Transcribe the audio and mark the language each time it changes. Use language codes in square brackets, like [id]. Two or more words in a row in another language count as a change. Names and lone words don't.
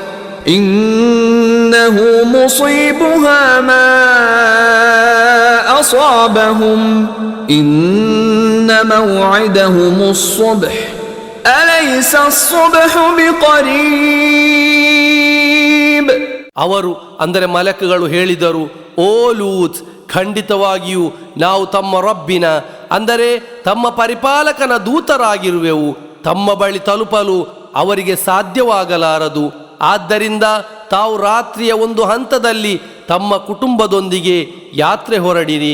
[ar] إنه مصيبها ما أصابهم إن موعدهم الصبح أليس الصبح بقريب. [kn] ಅವರು, ಅಂದರೆ ಮಲಕುಗಳು ಹೇಳಿದರು, ಓ ಲೂತ್, ಖಂಡಿತವಾಗಿಯೂ ನಾವು ತಮ್ಮ ರಬ್ಬಿನ, ಅಂದರೆ ತಮ್ಮ ಪರಿಪಾಲಕನ ದೂತರಾಗಿರುವೆವು. ತಮ್ಮ ಬಳಿ ತಲುಪಲು ಅವರಿಗೆ ಸಾಧ್ಯವಾಗಲಾರದು. ಆದ್ದರಿಂದ ತಾವು ರಾತ್ರಿಯ ಒಂದು ಹಂತದಲ್ಲಿ ತಮ್ಮ ಕುಟುಂಬದೊಂದಿಗೆ ಯಾತ್ರೆ ಹೊರಡಿರಿ.